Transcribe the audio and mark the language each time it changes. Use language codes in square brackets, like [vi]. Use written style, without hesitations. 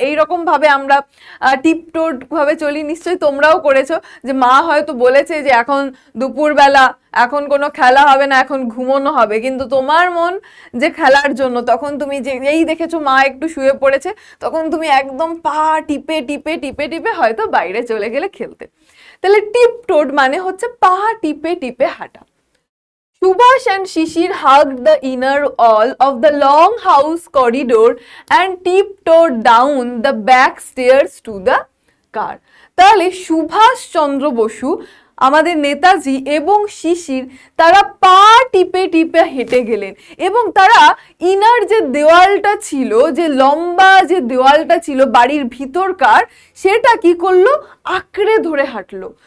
[bn] এইরকম ভাবে আমরা টিপটোড ভাবে চলি। নিশ্চয়ই তোমরাও করেছো, যে মা হয়তো বলেছে যে এখন দুপুরবেলা, এখন কোনো খেলা হবে না, এখন ঘুমোনো হবে, কিন্তু তোমার মন যে খেলার জন্য, তখন তুমি যে এই দেখেছো মা একটু শুয়ে পড়েছে, তখন তুমি একদম পা টিপে টিপে টিপে টিপে হয়তো বাইরে চলে গেলে খেলতে। তাহলে টিপটোড মানে হচ্ছে পা টিপে টিপে হাঁটা। [en] Subhash and Shishir hugged the inner wall of the long house corridor and tiptoed down the back stairs to the car. [bn] তাহলে সুভাষচন্দ্র বসু, আমাদের নেতাজি এবং শিশির, তারা পা টিপে টিপে হেঁটে গেলেন, এবং তারা ইনার যে দেওয়ালটা ছিল, যে লম্বা যে দেওয়ালটা ছিল বাড়ির ভিতরকার, সেটা কি করলো, আঁকড়ে ধরে হাঁটলো।